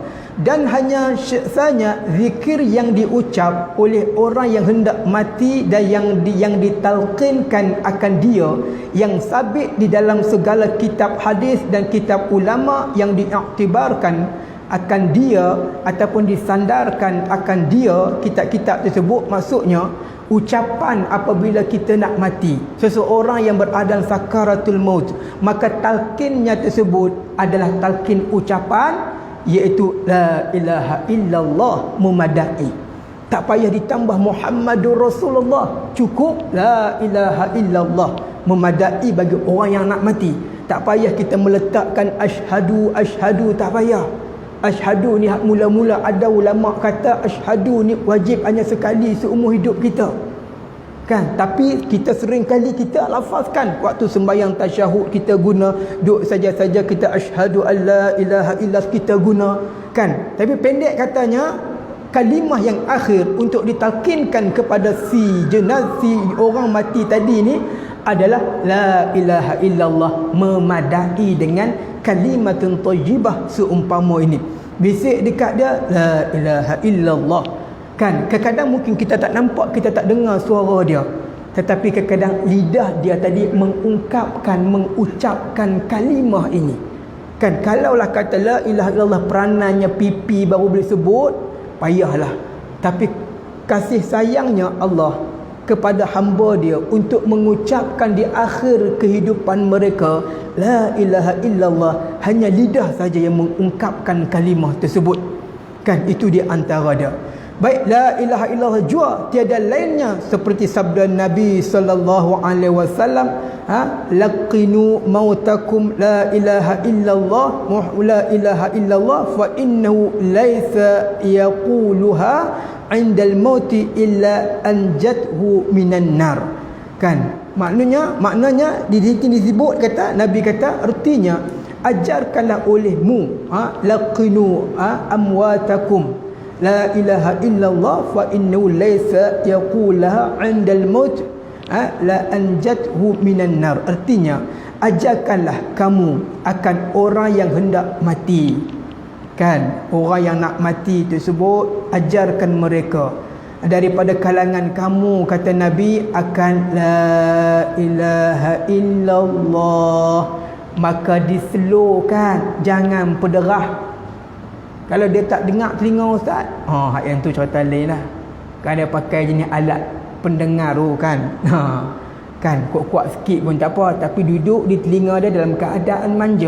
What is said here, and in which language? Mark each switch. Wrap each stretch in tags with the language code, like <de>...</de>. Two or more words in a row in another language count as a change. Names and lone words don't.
<ms>Dan hanya saja zikir yang diucap oleh orang yang hendak mati dan yang ditalqinkan akan dia, yang sabit di dalam segala kitab hadis dan kitab ulama yang diiktibarkan akan dia ataupun disandarkan akan dia, kitab-kitab tersebut. Maksudnya ucapan apabila kita nak mati, seseorang yang berada sakaratul maut, maka talqinnya tersebut adalah talqin ucapan, iaitu</ms> <ar>لا إله إلا الله</ar> <ms>mumadai. Tak payah ditambah</ms> <ar>محمد رسول الله,</ar> <ms>cukup</ms> <ar>لا إله إلا الله</ar> <ms>memadai bagi orang yang nak mati. Tak payah kita meletakkan asyhadu, tak payah. Asyhadu ni hak mula-mula ada ulama kata asyhadu ni wajib hanya sekali seumur hidup kita. Kan tapi kita sering kali kita lafazkan waktu sembahyang tasyahud, kita guna duk saja-saja kita</ms> <ar>أشهد أن لا إله إلا الله</ar> <ms>kita guna. Kan tapi pendek katanya kalimah yang akhir untuk ditalkinkan kepada si orang mati tadi ni adalah</ms> <ar>لا إله إلا الله</ar> <ms>memadai dengan</ms> <ar>كلمة طيبة</ar> <ms>seumpama ini. Bisik dekat dia</ms> <ar>لا إله إلا الله.</ar> <ms>Kan kadang-kadang mungkin kita tak nampak, kita tak dengar suara dia, tetapi kadang-kadang lidah dia tadi mengucapkan kalimah ini. Kan kalaulah kata</ms> <ar>لا إله إلا الله</ar> <ms>peranannya pipi baru boleh sebut, payahlah. Tapi kasih sayangnya Allah kepada hamba dia untuk mengucapkan di akhir kehidupan mereka</ms> <ar>لا إله إلا الله,</ar> <ms>hanya lidah saja yang mengungkapkan kalimah tersebut. Kan itu di antara dia. Baik,</ms> <ar>لا إله إلا الله</ar> <ms>jua tiada lainnya seperti sabda Nabi</ms> <ar>صلى الله عليه وسلم لقنوا موتاكم لا إله إلا الله لا إله إلا الله فإنه ليس يقولها عند الموت إلا أنجته من النار.</ar> <ms>Kan, maknanya di sini disebut, kata Nabi kata, artinya ajarkanlah olehmu</ms> <ar>لقنوا أمواتكم لا إله إلا الله فإنه ليس يقولها عند الموت إلا أنجته من النار.</ar> <ms>Artinya ajarkanlah kamu akan orang yang hendak mati. Kan, orang yang nak mati tersebut, ajarkan mereka daripada kalangan kamu, kata Nabi, akan</ms> <ar>لا إله إلا الله.</ar> <ms>Maka diselurkan, jangan pederah. Kalau dia tak dengar telinga ustaz, yang tu cerita lain lah. Kan dia pakai jenis alat pendengar tu kan. Kan kuat-kuat sikit pun tak apa, tapi duduk di telinga dia dalam keadaan manja.</ms>